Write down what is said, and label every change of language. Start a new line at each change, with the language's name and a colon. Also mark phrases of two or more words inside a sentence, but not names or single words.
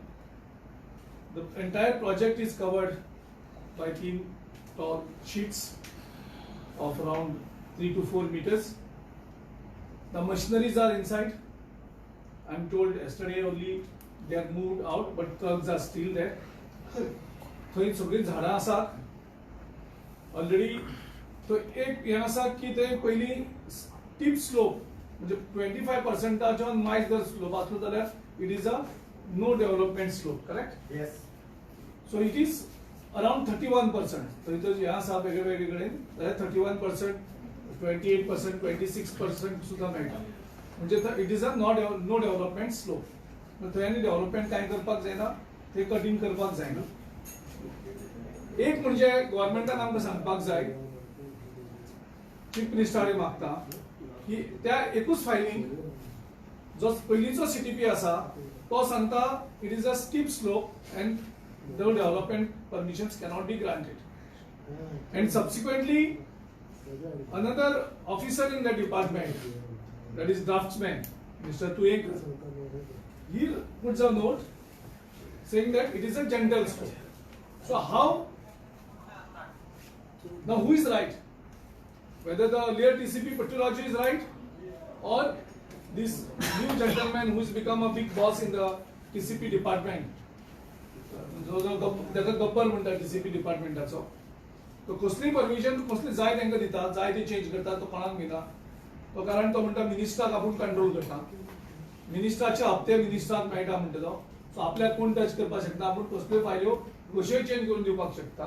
English: The entire project is covered by 3 tall sheets of around 3 to 4 meters. The machineries are inside. I'm told yesterday only they are moved out, but trucks are still there.
Konkani: थंय सगळी झाडां आसात ऑलरेडी. तो एक हें आसा की ते पयली
English: steep slope
Konkani: म्हणजे 25% मायज जर स्लोप आसलो जाल्यार
English: it is a no development slope,
Konkani: करेक्ट?
English: Yes. So it is around 31%.
Konkani: थंय तर हें आसा वेगळे वेगळे कडेन जाल्यार 31%, 28%, 26% सुद्धा मेळटा. म्हणजे
English: it is a no development slope.
Konkani: थंय आनी डेव्हलपमेंट कांय करपाक जायना, ते कटिंग करपाक जायना. एक म्हणजे गव्हर्नमेंटान आमकां सांगपाक जाय, चीफ मिनिस्टराक मागता की त्या एकूच फायलीन जो पयलींचो सीटीपी आसा तो सांगता
English: it is a steep slope and the development permissions cannot be granted. and subsequently another officer in the department, that is draftsman, Mr. Tuekar, he puts a note saying that it is a gentle slope. So how? Now who is right? Whether the earlier TCP Patulaju is right or this new gentleman who has become a big boss in the TCP department,
Konkani: त्याचा गब्बर म्हणतात TCP डिपार्टमेंटाचो, तो कसली परमिशन कसली जाय तांकां दिता, जाय ते चेंज करता, तो कोणाक दिना तो, कारण तो म्हणटा मिनिस्टराक आपूण कंट्रोल करता, मिनिस्टराचे हप्ते मिनिस्टराक मेळटा म्हणटा तो. सो आपल्याक कोण टच करपाक शकता, आपूण कसल्यो फायल्यो कश्योय चेंज करून दिवपाक शकता.